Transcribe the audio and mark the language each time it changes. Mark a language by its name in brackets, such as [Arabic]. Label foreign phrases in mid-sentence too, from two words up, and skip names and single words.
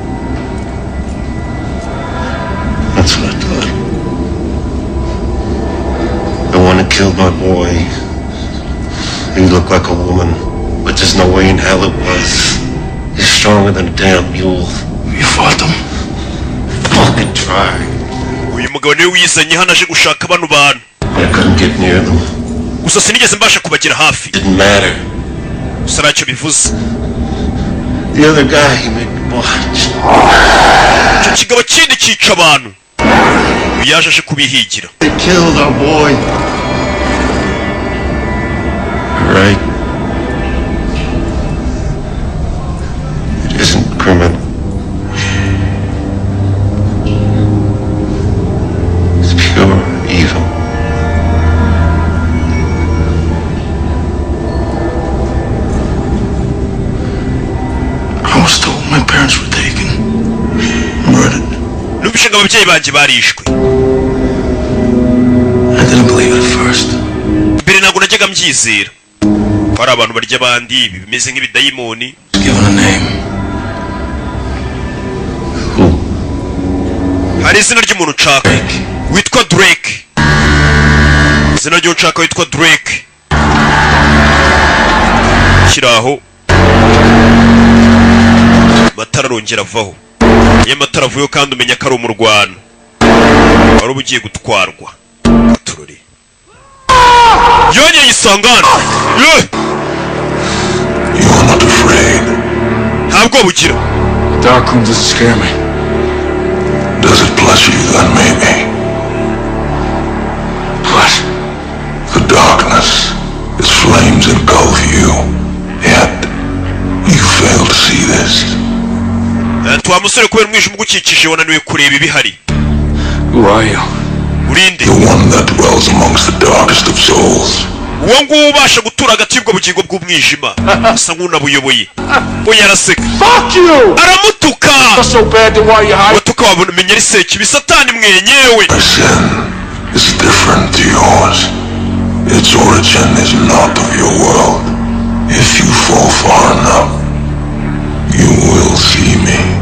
[English] That's what I thought. The one that killed my boy. He looked like a woman, but there's no way in hell it was. He's stronger than a damn mule. You fought them? Fucking try. [Kinyarwanda] uyu mugabo niwe wizanye hano aje gushaka bano bantu. [English] I couldn't get near them. [Kinyarwanda] gusa sinigeze mbasha kubagera hafi. [English] Didn't matter. [Kinyarwanda] gusa ntacyo bivuze. [English] The other guy, he made me watch. [Kinyarwanda] icyo kigabo kindi cyica abantu. uyu yaje aje kubihigira. [English] They killed our boy. Right. It isn't criminal. It's pure evil. I was told my parents were taken. Murdered. [Kinyarwanda] numvise ngo ababyeyi banjye barishwe. [English] I didn't believe it at first. [Kinyarwanda] mbere ntabwo najyaga mbyizera ko ari abantu barya abandi, ibi bimeze nk'ibidayimoni. [English] Given a name. Who? [Kinyarwanda] hari izina ry'umuntu nshaka witwa Drake. izina ry'umuntu nshaka witwa Drake kiraho. amatara arongera avaho. iyo amatara avuyeho kandi umenya ko ari umurwano wari uba ugiye gutwarwa. tururi yongeye isangana. [English] You are not afraid. [Kinyarwanda] ntabwo bugira. [English] Dark room doesn't scare me. Does it pleasure you then, maybe? What? The darkness. Its flames engulf you. Yet, you fail to see this. [Kinyarwanda] twa musore kubera umwijima ugukikije wananiwe kureba ibihari. [English] Who are you? [Kinyarwanda] urinde [English] The one that dwells amongst the darkest of souls. [Kinyarwanda] uwo nguwo ubasha gutura hagati y'ubwo bugingo bw'umwijima asa nk'unabuyoboye we yaraseka [English] Fuck you! [Kinyarwanda] aramutuka [English] What's so bad then why you hide? [Kinyarwanda] watuka wabona umenya ari sekibi satani mwenyewe [English] My sin is different to yours. Its origin is not of your world. If you fall far enough, you will see me.